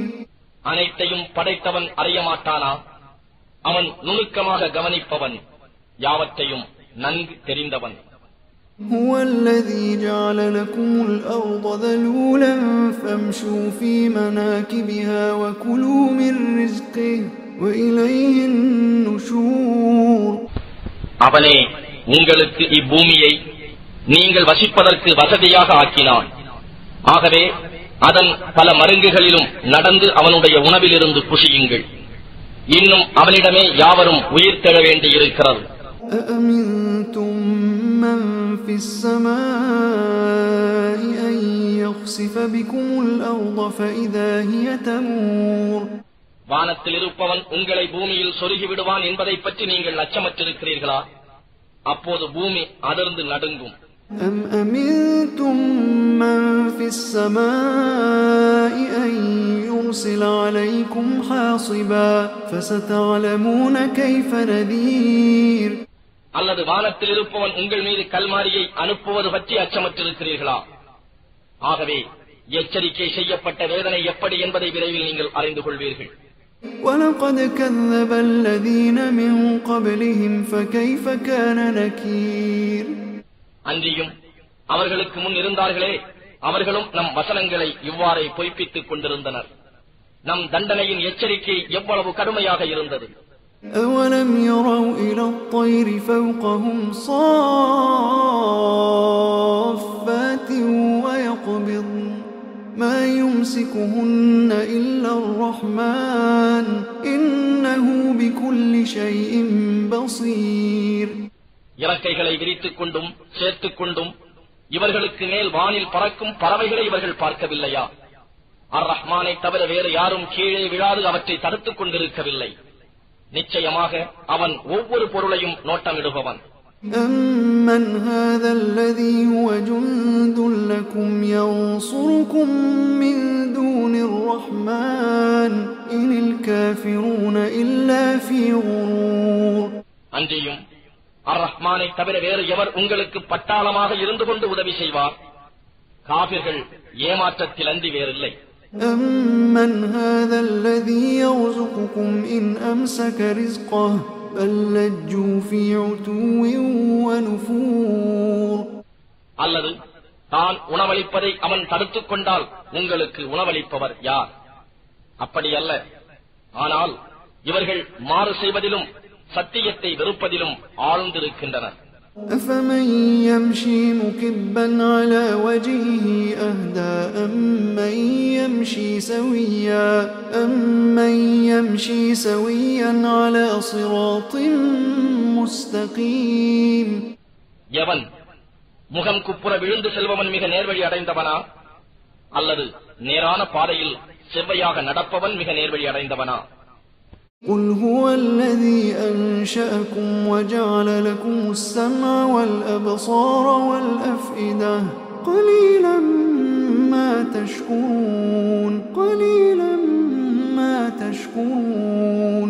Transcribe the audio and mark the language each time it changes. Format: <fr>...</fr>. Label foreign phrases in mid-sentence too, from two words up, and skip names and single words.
<ta>அனைத்தையும் படைத்தவன் அறியமாட்டானா? அவன் நுணுக்கமாக கவனிப்பவன், யாவற்றையும் நன்கு தெரிந்தவன்.</ta> <ar>هو الذي جعل لكم الأرض ذلولا فامشوا في مناكبها وكلوا من رزقه وإليه النشور.</ar> <ta>அவனே உங்களுக்கு இப்பூமியை நீங்கள் வசிப்பதற்கு வசதியாக ஆக்கினான். ஆகவே அதன் பல மருங்குகளிலும் நடந்து அவனுடைய உணவிலிருந்து புசியுங்கள். இன்னும் அவனிடமே யாவரும் உயிர் தெழ வேண்டியிருக்கிறது.</ta> <ar>أأمنتم من في السماء أن يخسف بكم الأرض فإذا هي تمور.</ar> <ta>வானத்தில் இருப்பவன் உங்களை பூமியில் சொருகி விடுவான் என்பதை பற்றி நீங்கள் அச்சமற்றிருக்கிறீர்களா? அப்போது பூமி அதிர்ந்து நடுங்கும்.</ta> <ar>أم أمنتم من في السماء أن يرسل عليكم حاصبا فستعلمون كيف نذير.</ar> <ta>அல்லது வானத்தில் இருப்பவன் உங்கள் மீது கல்மாரியை அனுப்புவது பற்றி அச்சமற்றிருக்கிறீர்களா? ஆகவே எச்சரிக்கை செய்யப்பட்ட வேதனை எப்படி என்பதை விரைவில் நீங்கள் அறிந்து கொள்வீர்கள்.</ta> <ar>وَلَقَدْ كَذَّبَ الَّذِينَ مِنْ قَبْلِهِمْ فَكَيْفَ كَانَ نَكِيرٌ.</ar> <ta>அன்றியும் அவர்களுக்கு முன் இருந்தார்களே, அவர்களும் நம் வசனங்களை இவ்வாறே பொய்ப்பித்துக் கொண்டிருந்தனர். நம் தண்டனையின் எச்சரிக்கை எவ்வளவு கடுமையாக இருந்தது.</ta> <ar>أَوَلَمْ يَرَوْا إِلَى الطَّيْرِ فَوْقَهُمْ صَافَّاتٍ وَيَقْبِضْنَ مَا يُمْسِكُهُنَّ إِلَّا الرَّحْمَنُ إِنَّهُ بِكُلِّ شَيْءٍ بَصِيرٌ.</ar> <ta>இறக்கைகளை விரித்துக் கொண்டும் சேர்த்துக் கொண்டும் இவர்களுக்கு மேல் வானில் பறக்கும் பறவைகளை இவர்கள் பார்க்கவில்லையா? அர் ரஹ்மானை தவிர வேறு யாரும் கீழே விழாது அவற்றை தடுத்துக் கொண்டிருக்கவில்லை. நிச்சயமாக அவன் ஒவ்வொரு பொருளையும் நோட்டமிடுபவன்.</ta> <ar>أَمَّنْ هَذَا الَّذِي هُوَ جُندٌ لَكُمْ يَنصُرُكُم مِّن دُونِ الرَّحْمَنِ إِنِ الْكَافِرُونَ إِلَّا فِي غُرُورٍ.</ar> <ta>அன்றியும் அர் ரஹ்மானை தவிர வேறு எவர் உங்களுக்கு பட்டாளமாக இருந்து கொண்டு உதவி செய்வார்? காபிர்கள் ஏமாற்றத்தில் அன்றி வேறில்லை.</ta> <ar>أَمَّنْ هَذَا الَّذِي يَرْزُقُكُمْ إِنْ أَمْسَكَ رِزْقَهُ بَل لَّجُّوا فِي عُتُوٍّ وَنُفُورٍ.</ar> <ta>அல்லது தான் உணவளிப்பதை அவன் தடுத்துக் கொண்டால் உங்களுக்கு உணவளிப்பவர் யார்? அப்படியல்ல. ஆனால் இவர்கள் மாறு செய்வதிலும் சத்தியத்தை வெறுப்பதிலும் ஆழ்ந்திருக்கின்றனர்.</ta> <ar>أَفَمَن يَمْشِي مُكِبًّا عَلَى وَجْهِهِ أَهْدَىٰ أَمَّن يَمْشِي سَوِيًّا عَلَى صِرَاطٍ مُّسْتَقِيمٍ.</ar> <ta>எவன் முகம் குப்புற விழுந்து செல்பவன் மிக நேர்வழி அடைந்தவனா? அல்லது நேரான பாதையில் செவ்வையாக நடப்பவன் மிக நேர்வழி அடைந்தவனா?</ta> <ar>قُلْ هُوَ الَّذِي أَنشَأَكُمْ وَجَعَلَ لَكُمُ السَّمْعَ وَالْأَبْصَارَ وَالْأَفْئِدَةَ قَلِيلًا مَا تَشْكُرُونَ.</ar>